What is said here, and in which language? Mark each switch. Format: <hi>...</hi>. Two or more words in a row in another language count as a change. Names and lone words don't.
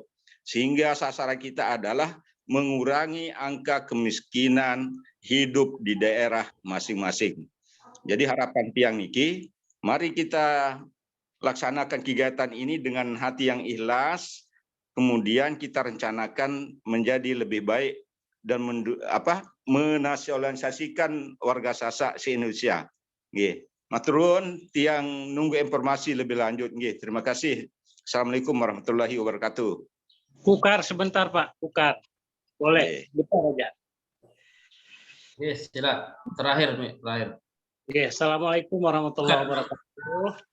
<id>Sehingga sasaran kita adalah mengurangi angka kemiskinan hidup di daerah masing-masing. Jadi harapan</id> <sas>Tiang niki,</sas> <id>mari kita laksanakan kegiatan ini dengan hati yang ikhlas, kemudian kita rencanakan menjadi lebih baik dan menasionalisasikan warga Sasak se-Indonesia. Nggih. Maturun, Tiang nunggu informasi lebih lanjut. Nggih. Terima kasih.</id> <ar>السلام عليكم ورحمة الله وبركاته.</ar> <id>Kukar sebentar Pak, Kukar. Boleh, bentar aja. Yes, silakan. Terakhir.</id> <ar>Oke, السلام عليكم ورحمة الله وبركاته.</ar>